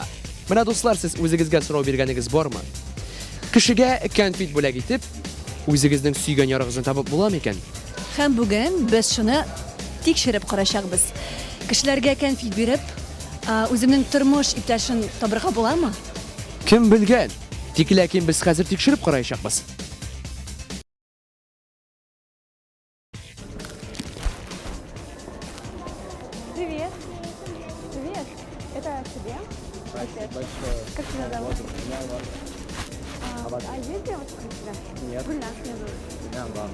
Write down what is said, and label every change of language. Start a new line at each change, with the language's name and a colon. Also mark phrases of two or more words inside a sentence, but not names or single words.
Tatar: Менә дуслар, сез үзегезгә сорау биргәнегез бармы? Кешегә конфет бүләк итеп, үзегезнең сөйгән ярыгызны табып буламы икән? Һәм бүген без шуны тикшереп карашакбыз. Кешеләргә конфет биреп, үземнең тормыш иптәшен табырга буламы? Кем белгән? Тик ләкин без хәзер тикшереп караячакбыз.
Russian: Привет. Привет. Это тебе? Спасибо большое. Как тебя зовут? Меня Влад. А есть девушка у тебя? Нет. Гульнас меня зовут. Меня Влад.